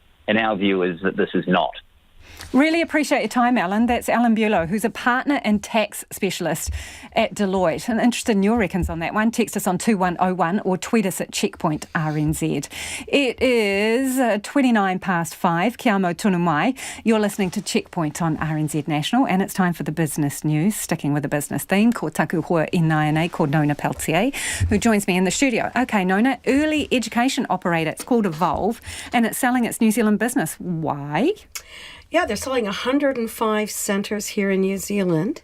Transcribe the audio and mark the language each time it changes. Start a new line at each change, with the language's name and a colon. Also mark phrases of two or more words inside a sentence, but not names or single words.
English: And our view is that this is not. Really appreciate your time, Alan. That's Alan Bulow, who's a partner and tax specialist at Deloitte. And interested in your reckons on that one, text us on 2101 or tweet us at Checkpoint RNZ. It is 29 past 5.
Māori: Kia amo tonu mai.
English: You're listening to Checkpoint on RNZ National, and it's time for the business news. Sticking with the business theme,
Māori: ko taku hoa I Naianei, ko Nona Peltier,
English: who joins me in the studio. Okay, Nona, early education operator. It's called Evolve, and it's selling its New Zealand business. Why? Yeah, they're selling 105 centres here in New Zealand.